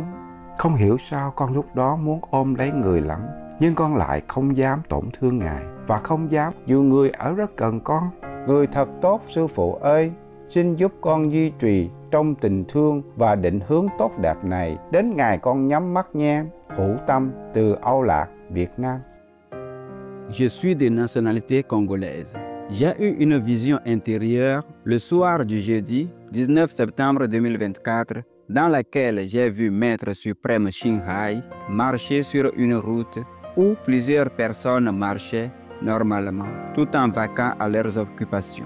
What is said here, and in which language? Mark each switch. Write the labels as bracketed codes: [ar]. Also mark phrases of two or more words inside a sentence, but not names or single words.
[vi] Không hiểu sao con lúc đó muốn ôm lấy người lắm, nhưng con lại không dám tổn thương Ngài, và không dám dù người ở rất gần con. Người thật tốt Sư Phụ ơi, xin giúp con duy trì trong tình thương và định hướng tốt đẹp này đến ngày con nhắm mắt nha. Hữu Tâm từ Âu Lạc, Việt Nam. [fr] Je suis de nationalité congolaise. J'ai eu une vision intérieure le soir du jeudi 19 septembre 2024 dans laquelle j'ai vu Maître Suprême Shinhai marcher sur une route où plusieurs personnes marchaient normalement tout en vaquant à leurs occupations.